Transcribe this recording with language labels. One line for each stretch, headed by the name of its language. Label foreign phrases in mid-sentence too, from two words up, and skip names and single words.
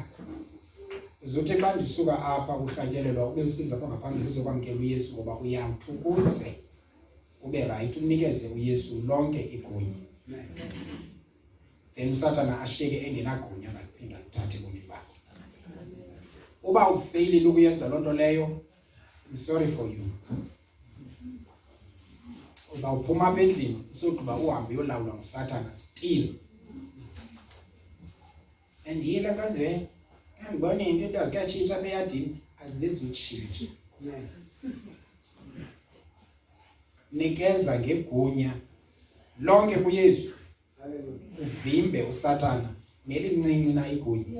Xhosa: Uzothi xa ndisuka apha kuhlatyelelwa ube usiza apha ngaphambili uzokwamkela uYesu ngoba uyawuthi ukuze ube right unikeze uYesu lonke igunya. Then uSathana ashiyeke engenagunya ngaliphinda lithathe ebomini bakho. Uba ufeyilile ukuyenza loo nto leyo,
English: I'm sorry for you.
Xhosa: Uzawuphuma apha endlini usogqiba uhambe uyolawulwa nguSathana still. And yile kaze andibona into ezikatshintsha apha eyadini azizutshintsha. Nikeza ngegunya lonke kuYesu. Uvimbe uSathana nelincinci na igunya.